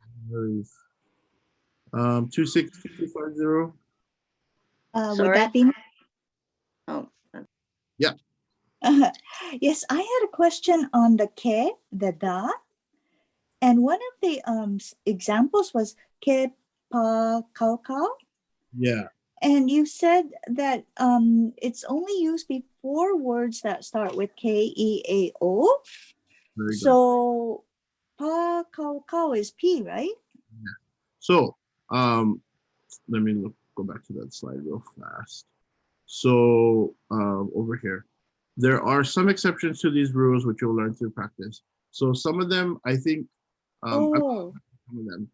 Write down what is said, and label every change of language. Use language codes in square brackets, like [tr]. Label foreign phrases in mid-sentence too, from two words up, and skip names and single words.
[en] No worries. 26250. Would that be? Oh. Yeah. Yes, I had a question on the ke, the da, and one of the examples was [haw] ke pa kau kau, [en] Yeah. and you said that it's only used before words that start with k, e, a, o. Very good. So pa kau kau is p, right? So let me go back to that slide real fast. So over here, there are some exceptions to these rules which you'll learn through practice. So some of them, I think, some of them.